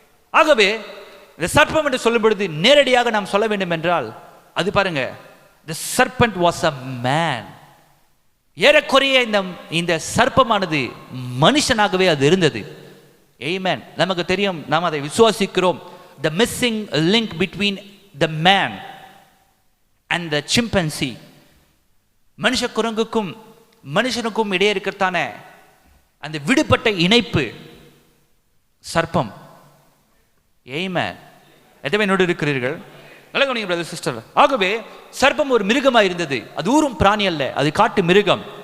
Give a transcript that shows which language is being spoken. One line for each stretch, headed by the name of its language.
Tamil: ஆகவே இந்த சர்ப்பம் என்று சொல்லும் பொழுது நேரடியாக நாம் சொல்ல வேண்டும் என்றால் அது பாருங்க,
English: the serpent was a man.
Tamil: ஏறக்குறைய இந்த சர்ப்பமானது மனுஷனாகவே அது இருந்தது. Amen. நமக்கு தெரியும், நாம் அதை விசுவாசிக்கிறோம்.
English: The missing link between the man and the chimpanzee.
Tamil: மனுஷ குரங்குக்கும் மனுஷனுக்கும் இடையே இருக்கிறதான அந்த விடுபட்ட இணைப்பு சர்ப்பம். Amen. எத்தனை என்னோடு இருக்கிறீர்கள்? நல்ல கவனிங்க பிரதர் சிஸ்டர். ஆகவே சர்ப்பம் ஒரு மிருகமாக இருந்தது. அது ஊரும் பிராணி அல்ல, அது காட்டு மிருகம்.